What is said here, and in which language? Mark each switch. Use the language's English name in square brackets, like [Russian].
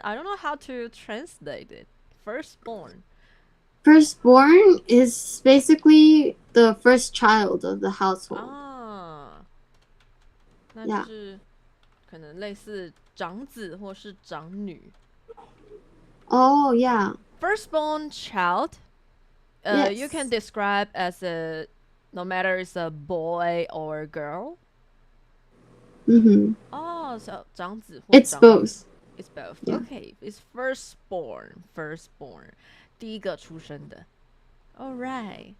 [English] I don't know how to translate it. Firstborn. Firstborn is basically the first child of the household. [Chinese] 那就是可能类似长子或是长女。 [English] Oh, yeah. Firstborn child, yes. You can describe as no matter it's a boy or a girl. [Chinese] Oh, so 长子或 [English] It's both. It's both. Yeah. Okay, it's firstborn. [Chinese] 第一个出生的。 [English] All right.